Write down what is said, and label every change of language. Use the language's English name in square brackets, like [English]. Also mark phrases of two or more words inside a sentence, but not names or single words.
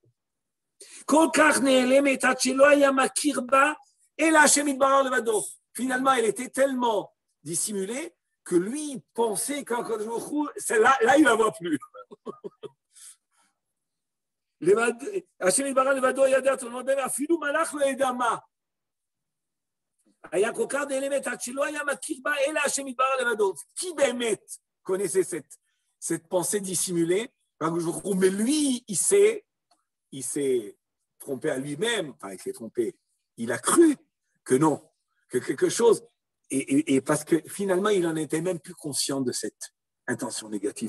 [French] Finalement, elle était tellement dissimulée que lui pensait qu'Akadosh Baruch Hu, là, il ne la voit plus. [Hebrew] השם יתברך לבדו ידע, אפילו מלאך לא ידע מה. היה כל כך נעלמת עד שלא היה מכיר בה אלא השם יתברך לבדו. [French] Qui באמת connaissait cette pensée dissimulée? Mais lui, il s'est trompé à lui-même, enfin, il s'est trompé. Il a cru que non, que quelque chose, et parce que finalement, il n'en était même plus conscient de cette intention négative.